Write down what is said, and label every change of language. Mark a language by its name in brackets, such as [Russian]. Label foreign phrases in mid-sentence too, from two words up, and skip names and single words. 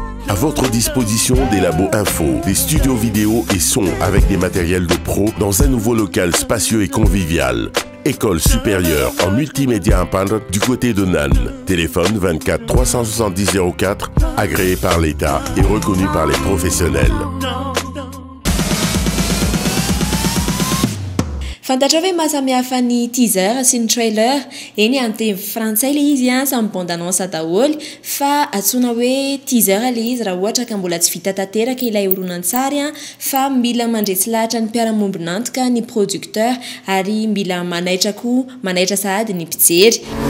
[French] À votre disposition des labos info, des studios vidéo et son avec des matériels de pro dans un nouveau local spacieux et convivial. École supérieure en multimédia Impandre du côté de Nannes. Téléphone 24 370 04, agréé par l'État et reconnu par les professionnels. [Malagasy] Fantatra hoe mahasamihafa ny teaser sy ny trailer eny amin'ny teny frantsay le izy samy [French] bande annonce [Malagasy] daholo fa atsoina hoe teaser le izy raha ohatra ka mbola tsy vita tanteraka ilay horonan-tsary fa mila mandretsy lahatra ny mpiara-mombonantoka ny producteur ary mila manaitra sahady ny mpijery.